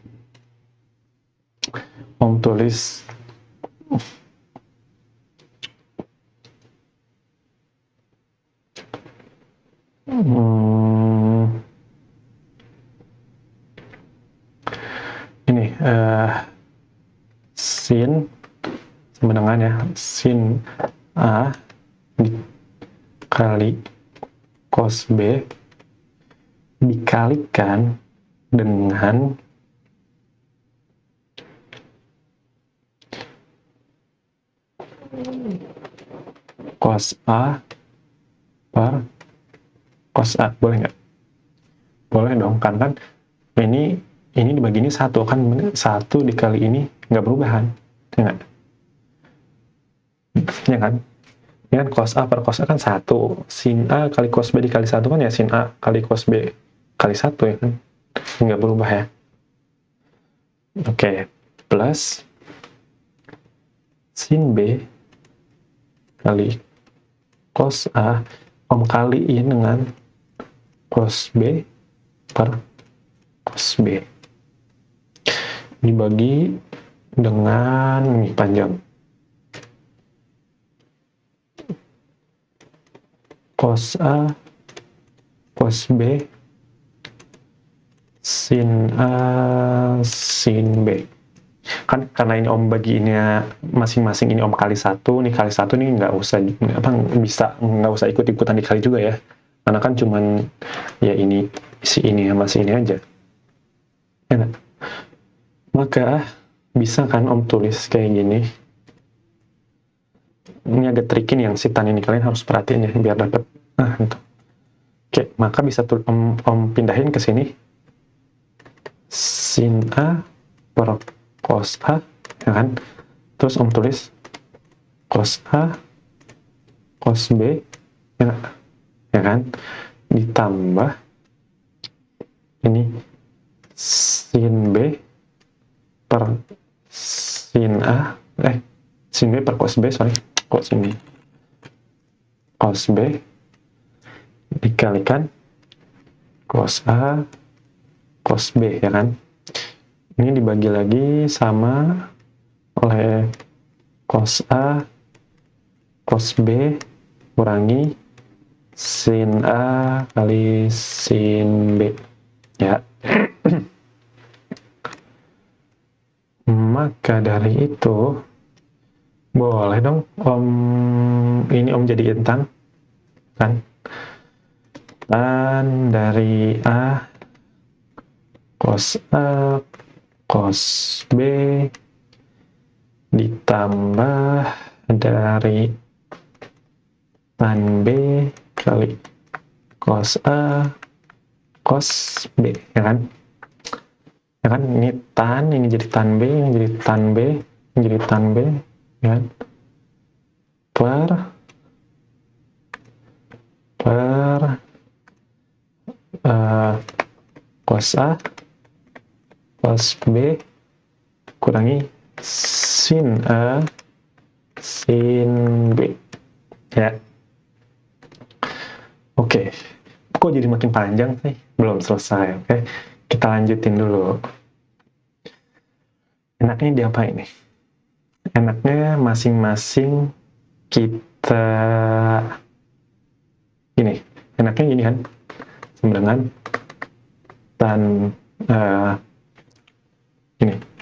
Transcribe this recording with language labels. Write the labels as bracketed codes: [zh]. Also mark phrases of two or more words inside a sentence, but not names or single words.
[id] Om tulis ini sin sama dengan ya sin A dikali cos B dikalikan dengan cos A per cos A. Boleh nggak? Boleh dong, karena ini dibagi ini satu kan, satu dikali ini nggak berubah kan, ya nggak? Ya kan? Ini kan cos A per cos A kan satu, sin A kali cos B dikali satu kan ya sin A kali cos B kali satu ya kan, nggak berubah ya. Oke, plus sin B kali cos A, Om kaliin dengan cos B per cos B dibagi dengan ini panjang cos A cos B sin A sin B. Kan karena ini Om bagiinnya masing-masing, ini Om kali satu, nih kali satu nih nggak usah nggak usah ikut-ikutan dikali juga ya, karena kan cuman ya ini si ini sama si ini aja ya. Maka bisa kan Om tulis kayak gini. Ini agak tricky nih yang si tan ini, kalian harus perhatiin ya biar dapat. Gitu. Oke, maka bisa Om pindahin ke sini sin A per cos A ya kan, terus Om tulis cos A cos B ya kan, ditambah ini sin B per sin A sin B per cos B, kok sin cos B dikalikan cos A cos B ya kan. Ini dibagi lagi sama oleh cos A cos B kurangi sin A kali sin B ya. Maka dari itu boleh dong Om jadiin tan kan, tan dari A cos A cos B ditambah dari tan B kali cos A cos B ya kan. Ya kan, ini tan, ini jadi tan B, ini jadi tan B, ini jadi tan B ya kan, per cos A cos B kurangi sin A sin B ya. Oke, kok jadi makin panjang sih? Belum selesai. Oke, kita lanjutin dulu. Enaknya diapain nih? Enaknya masing-masing kita gini, enaknya gini kan, sama dengan tan ini